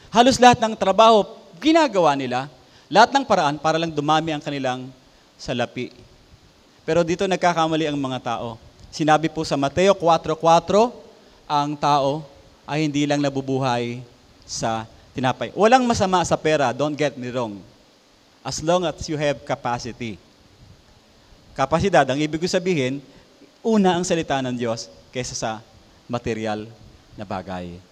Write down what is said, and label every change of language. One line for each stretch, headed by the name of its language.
Filipino: Halos lahat ng trabaho, ginagawa nila. Lahat ng paraan para lang dumami ang kanilang salapi. Pero dito nagkakamali ang mga tao. Sinabi po sa Mateo 4:4, ang tao ay hindi lang nabubuhay sa tinapay. Walang masama sa pera,
English: don't get me wrong. As long as you have capacity.
Filipino: Kapasidad, ang ibig sabihin, una ang salita ng Diyos kaysa sa material na bagay.